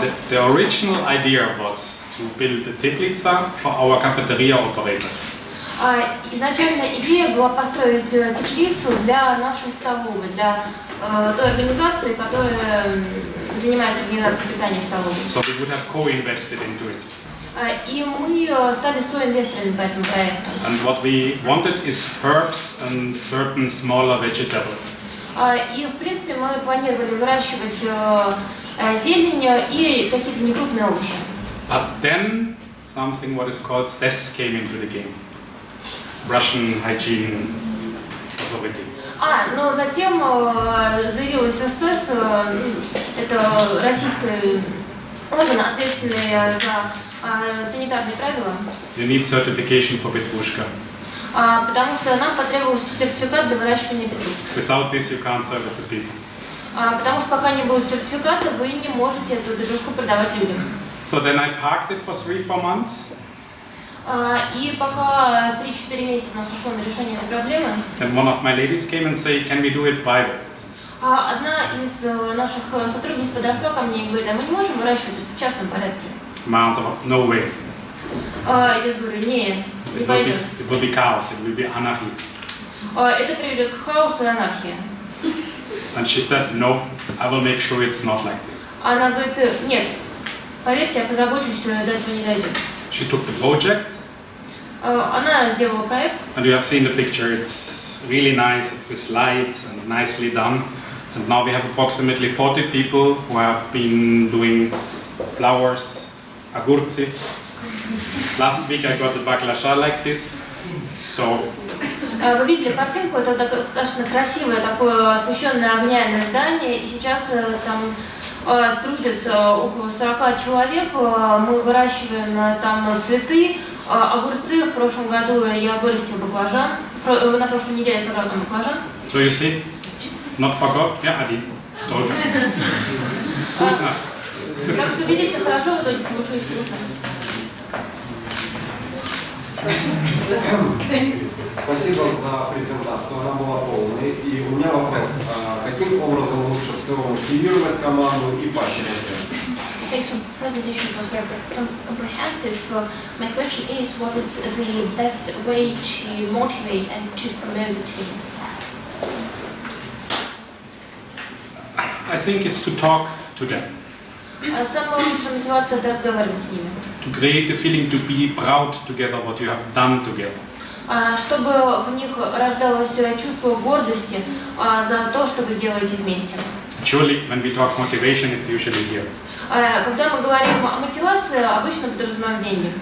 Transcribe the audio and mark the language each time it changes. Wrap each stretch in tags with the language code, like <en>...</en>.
<en>The original idea was to build a teplitsa for our cafeteria operators.</en> <ru>Изначально идея была построить теплицу для нашей столовой, для той организации, которая занимается организацией питания в столовой.</ru> <en>So we would have co-invested into it.</en> <ru>И мы стали соинвесторами по этому проекту.</ru> <en>And what we wanted is herbs and certain smaller vegetables.</en> <ru>И в принципе мы планировали выращивать зелень и какие-то некрупные овощи.</ru> <en>But then something what is called CES came into the game. Russian Hygiene Authority.</en> <ru>Но затем заявилась СС, это российский орган, ответственный за санитарные правила.</ru> <en>You need certification for Petrushka.</en> <ru>Потому что нам потребовался сертификат для выращивания петрушки.</ru> <en>Without this you can't serve it to people.</en> <ru>Потому что пока не будет сертификата, вы не можете эту петрушку продавать людям.</ru> <en>So then I parked it for 3-4 months.</en> <ru>И пока 3-4 месяца нас ушло на решение этой проблемы.</ru> <en>Then one of my ladies came and said, "Can we do it private?"</en> <ru>Одна из наших сотрудниц подошла ко мне и говорит: а мы не можем выращивать это в частном порядке?</ru> <en>My answer was, "No way.</en> <ru>Я говорю: нет, не пойдет.</ru> <en>It will be chaos. It will be anarchy."</en> <ru>Это приведет к хаосу и анархии.</ru> <en>And she said, "No, I will make sure it's not like this."</en> <ru>Она говорит: нет, поверьте, я позабочусь, до этого не дойдет.</ru> <en>She took the project.</en> <ru>Она сделала проект.</ru> <en>And you have seen the picture. It's really nice. It's with lights and nicely done. And now we have approximately 40 people who have been doing flowers, agurci. Last week I got the baklasha like this. So.</en> <ru>Вы видели картинку? Это достаточно красивое такое освещенное огнями здание, и сейчас там трудятся около 40 человек. Мы выращиваем там цветы, огурцы. В прошлом году я вырастил баклажан. На прошлой неделе я собрал там баклажан.</ru> <en>So you see, not forgot. Yeah, Adi.</en> <ru>Только. Вкусно. Так что видите, хорошо, в итоге получилось вкусно. Спасибо за презентацию, она была полной. И у меня вопрос, каким образом лучше всего мотивировать команду и поощрять ее?</ru> <en>Thanks for the presentation, it was very comprehensive. My question is, what is the best way to motivate and to promote the team? I think it's to talk to them.</en> <ru>Самая лучшая мотивация – это разговаривать с ними.</ru> <en>To create the feeling to be proud together what you have done together.</en> <ru>Чтобы в них рождалось чувство гордости за то, что вы делаете вместе.</ru> <en>Actually, when we talk motivation, it's usually here.</en> <ru>Когда мы говорим о мотивации, обычно подразумеваем деньги.</ru>